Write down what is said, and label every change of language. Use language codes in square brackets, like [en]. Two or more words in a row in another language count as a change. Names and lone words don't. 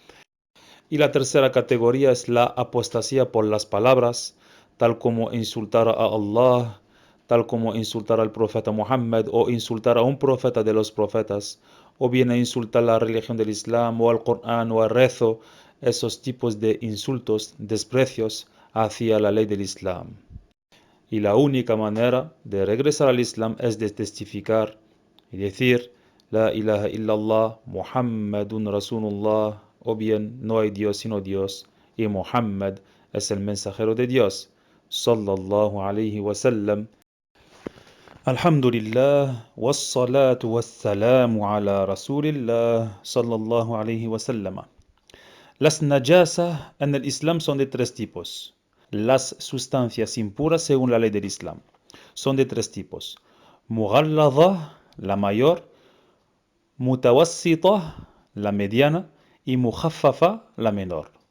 [es] Y la tercera categoría es la apostasía por las palabras, tal como insultar a Allah, tal como insultar al profeta Muhammad o insultar a un profeta de los profetas, o bien insultar la religión del Islam o al Corán o al rezo, esos tipos de insultos, desprecios hacia la ley del Islam. Y la única manera de regresar al Islam es de testificar y decir [ar] لا إله إلا الله محمد رسول الله, [es] o bien no hay Dios sino Dios y Muhammad es el mensajero de Dios, [ar] صلى الله عليه وسلم. الحمد لله والصلاة والسلام على رسول الله صلى الله عليه وسلم. [es] Las najasas en el Islam son de tres tipos. Las sustancias impuras según la ley del Islam son de tres tipos. Mughalladha, la mayor, mutawassita, la mediana, y mukhaffafa, la menor.